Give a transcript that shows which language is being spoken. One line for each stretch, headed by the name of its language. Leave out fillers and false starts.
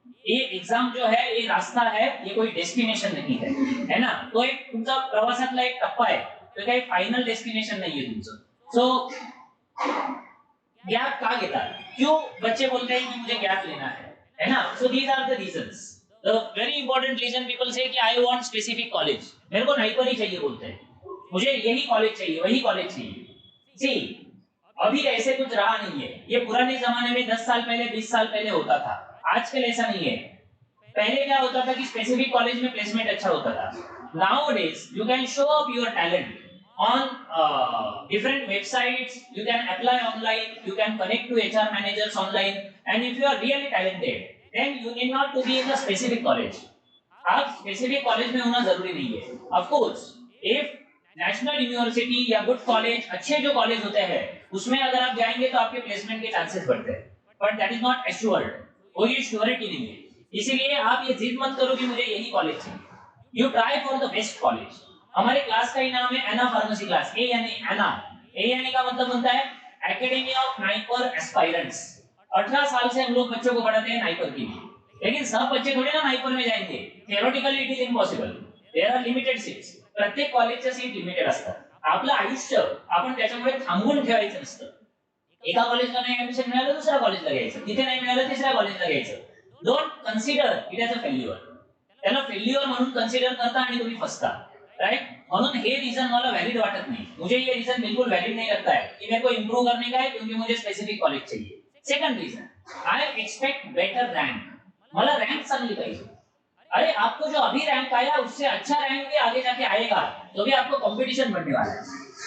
Hindi: ये एग्जाम जो है ये रास्ता है, ये कोई डेस्टिनेशन नहीं है ना?
Marathi: तो एक तुमचा प्रवासातला एक टप्पा आहे, तो काही फायनल डेस्टिनेशन नाहीये तुमचं. सो गैप का घेतात?
Hindi: क्यों बच्चे बोलते हैं कि मुझे गैप लेना है ना?
English: So these are the reasons. The very important reason people say कि I want specific college,
Hindi: मेरे को नहीं पर ही चाहिए बोलते हैं, मुझे यही कॉलेज चाहिए, वही कॉलेज चाहिए. सी अभी ऐसे कुछ रहा नहीं है. ये पुराने जमाने में 10 साल पहले 20 साल पहले होता था, आजकल ऐसा नहीं है. पहले क्या होता था कि स्पेसिफिक कॉलेज में प्लेसमेंट अच्छा होता था.
English: Nowadays you can show up your talent on different websites, you can apply online, you can connect to HR managers online, and if you are really talented then you need not to be in a specific college.
Hindi: आप specific college में होना जरूरी नहीं है.
English: of course if national university
Hindi: या good college, अच्छे जो college होते हैं उसमें अगर आप जाएंगे तो आपके प्लेसमेंट के चांसेस बढ़ते हैं,
English: But that is not assured.
Hindi: कोई श्योरिटी नहीं है. इसीलिए आप ये जिद मत करो कि मुझे यही कॉलेज चाहिए.
English: You try for the best college.
Hindi: हमारे क्लास का ही नाम है एना फार्मेसी क्लास. ए यानी एना. ए यानी का मतलब बनता है एकेडमी ऑफ नाइपर एस्पायरेंट्स. 18 साल से हम लोग बच्चों को पढ़ाते हैं नाइपर के लिए, लेकिन सब बच्चे थोड़े ना नाइपर में जाएंगे.
English: Theoretically it is impossible. There are limited seats.
Marathi: प्रत्येक कॉलेजच्या सीट लिमिटेड असतात. आपलं आयुष्य आपण त्याच्यामुळे थांबवून ठेवायचं नसतं. एका कॉलेजला नाही ऍडमिशन मिळालं दुसऱ्या कॉलेजला घ्यायचं, तिथे नाही मिळालं तिसऱ्या कॉलेजला घ्यायचं.
English: Don't consider it as a failure.
Marathi: त्याला फेल्युअर म्हणून कन्सिडर करता आणि तुम्ही फसता, राइट? म्हणून हे रीजन मला वैलिड वाटत नहीं.
Hindi: मुझे ये रीजन बिल्कुल वैलिड नहीं लगता है कि मेरे को इंप्रूव करने का है क्योंकि मुझे स्पेसिफिक कॉलेज चाहिए.
English: Second reason, I expect better rank.
Marathi: मला रैंक चांगली पाहिजे.
Hindi: अरे आपको जो अभी रैंक आया उससे अच्छा रैंक भी आगे जाके आएगा, तो भी आपको कंपटीशन बढ़ने वाला है.